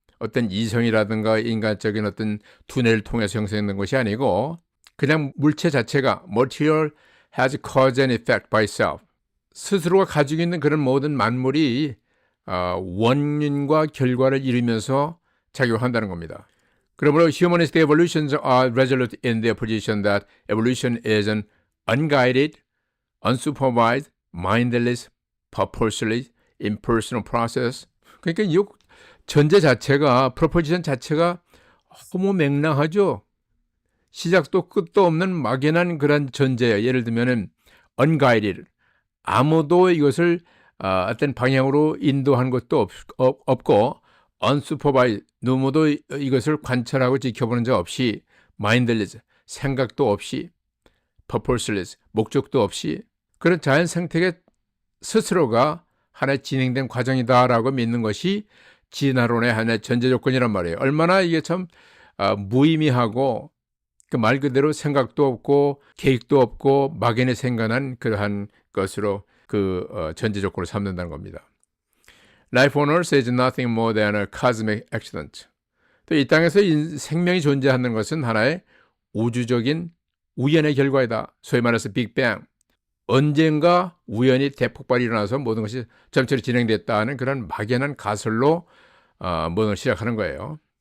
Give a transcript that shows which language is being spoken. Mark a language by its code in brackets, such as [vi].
[ko] 어떤 이성이라든가 인간적인 어떤 두뇌를 통해서 형성된 것이 아니고 그냥 물체 자체가 [en] material has cause and effect by itself. [ko] 스스로가 가지고 있는 그런 모든 만물이 원인과 결과를 이루면서 작용한다는 겁니다. 그러므로 [en] humanistic evolutions are resolute in their position that evolution is an unguided, unsupervised, mindless, purposeless, impersonal process. [ko] 그러니까 이 전제 자체가, 프로포지션 자체가 허무맹랑하죠. 시작도 끝도 없는 막연한 그런 전제예요. 예를 들면은 unguided, 아무도 이것을 어떤 방향으로 인도한 것도 없고 unsupervised, 누구도 이것을 관찰하고 지켜보는 자 없이 mindless, 생각도 없이 purposeless, 목적도 없이 그런 자연 생태계 스스로가 하나의 진행된 과정이다라고 믿는 것이 진화론의 하나의 전제 조건이란 말이에요. 얼마나 이게 참 무의미하고 그 말 그대로 생각도 없고 계획도 없고 막연히 생각한 그러한 것으로 전제 조건을 삼는다는 겁니다. [en] Life on Earth is nothing more than a cosmic accident. [ko] 또 이 땅에서 생명이 존재하는 것은 하나의 우주적인 우연의 결과이다. 소위 말해서 빅뱅. 언젠가 우연히 대폭발이 일어나서 모든 것이 점차로 진행됐다는 그런 막연한 가설로 모든 걸 시작하는 거예요.